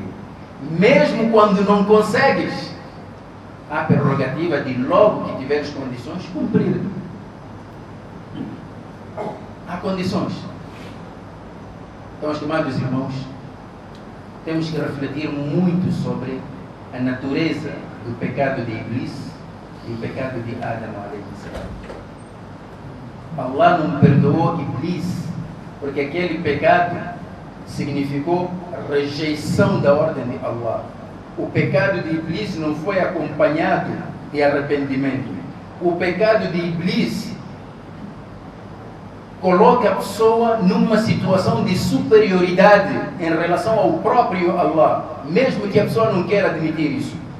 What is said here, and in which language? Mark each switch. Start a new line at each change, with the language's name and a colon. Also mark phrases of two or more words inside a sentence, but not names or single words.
Portuguese: Mesmo quando não consegues, há a prerrogativa de logo que tiveres condições, cumprir. Há condições. Então, estimados irmãos, temos que refletir muito sobre a natureza do pecado de Iblis e o pecado de Adam
Arabic: عليه السلام.
Portuguese: Allah não perdoou Iblis porque aquele pecado significou rejeição da ordem de Allah. O pecado de Iblis não foi acompanhado de arrependimento. O pecado de Iblis coloca a pessoa numa situação de superioridade em relação ao próprio Allah, mesmo que a pessoa não queira admitir isso.